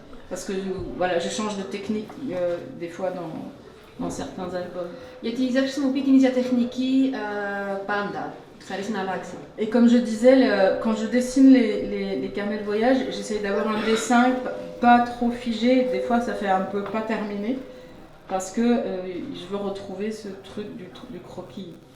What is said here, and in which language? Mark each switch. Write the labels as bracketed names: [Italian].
[French] Parce que voilà, je change de technique des fois dans certains albums. [Greek] Γιατί δεν χρησιμοποιεί την ίδια τεχνική πάντα. Της αρέσει να αλλάξει. [French] Et comme je disais, quand je dessine les carnets de voyage, j'essaye d'avoir un dessin pas trop figé. Des fois, ça fait un peu pas terminé. Parce que je veux retrouver ce truc du croquis.